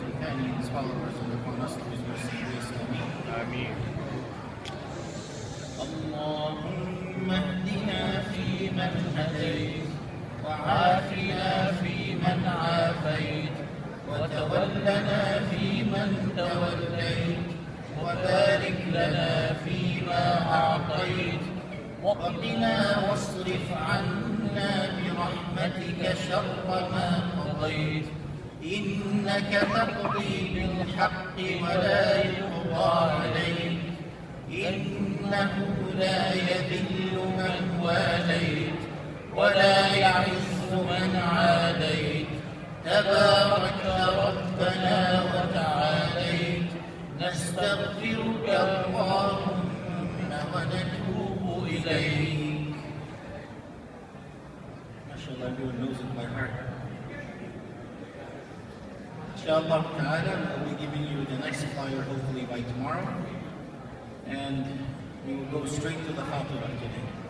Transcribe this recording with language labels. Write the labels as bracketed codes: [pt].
[en] and his followers and upon us through his mercy and grace. Ameen. [ar] اللهم اهدنا فيمن هديت وعافنا فيمن عافيت وتولنا فيمن توليت وبارك لنا فيما أعطيت وقنا واصرف عنا برحمتك شر ما قضيت إنك تقضي بالحق ولا يقضى عليك إنه لا يذل من واليت ولا يعز من عاديت تبارك ربنا وتعاليت نستغفرك اللهم ونتوب إليك. [en] MashaAllah, everyone knows it by heart. Inshallah ta'ala, we'll be giving you the next flyer hopefully by tomorrow. And we will go straight to the Khatirah today.